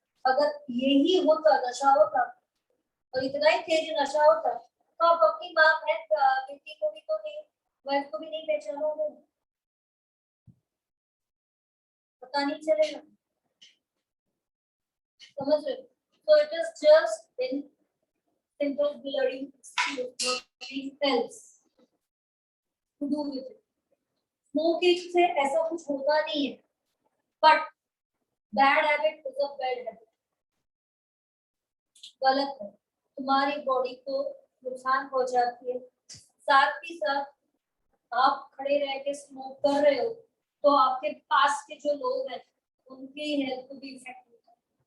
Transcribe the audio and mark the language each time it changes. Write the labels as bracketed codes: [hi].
[hi] अगर यही होता, नशा होता और इतना ही तेज नशा होता तो आप अपनी माँ बहन बेटी को भी तो नहीं, वाइफ को भी नहीं पहचानोगे, पता नहीं चलेगा, समझ रहे? [en] So it is just in simple blurring excuse, nothing else to do with it. Smoking [hi] से ऐसा कुछ होता नहीं है, [en] but bad habit is a bad habit. [hi] गलत है, तुम्हारी बॉडी को नुकसान पहुंचाती है, साथ ही साथ आप खड़े रह के स्मोक कर रहे हो तो आपके पास के जो लोग हैं उनकी हेल्थ को भी इफेक्ट होता है,